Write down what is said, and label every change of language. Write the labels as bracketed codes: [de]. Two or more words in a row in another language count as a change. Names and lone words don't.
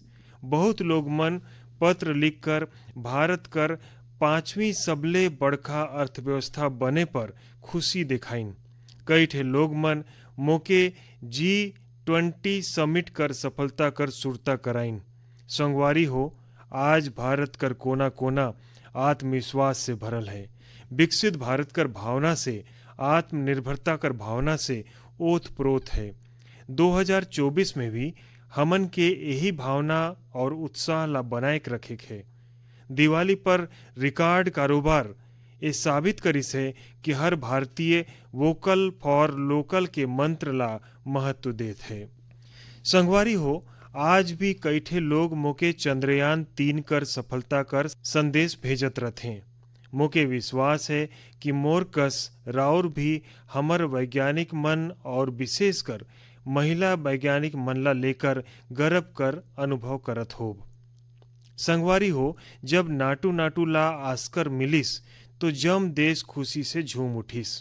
[hne] बहुत लोग मन पत्र लिखकर भारत कर 5वीं सबले बड़खा अर्थव्यवस्था बने पर खुशी दिखाइन। कई ठे लोग मन मोके G20 समिट कर सफलता कर सुरता कराइन। संगवारी हो, आज भारत कर कोना कोना आत्मविश्वास से भरल है। विकसित भारत कर भावना से, आत्मनिर्भरता कर भावना से ओत प्रोत है। 2024 में भी हमन के यही भावना और उत्साह ला बनाए के रखे है। दिवाली पर रिकॉर्ड कारोबार ये साबित करिस है कि हर भारतीय [en] vocal for local [hne] के मंत्र ला महत्व देत है। संगवारी हो, आज भी कई ठे लोग मोके चंद्रयान 3 कर सफलता कर संदेश भेजत रहते। मोके विश्वास है कि मोर कस राउर भी हमर वैज्ञानिक मन और विशेषकर महिला वैज्ञानिक मन ला लेकर गर्व कर अनुभव करत होब। संगवारी हो, जब नाटू नाटू ला आस्कर मिलिस तो जम देश खुशी से झूम उठिस।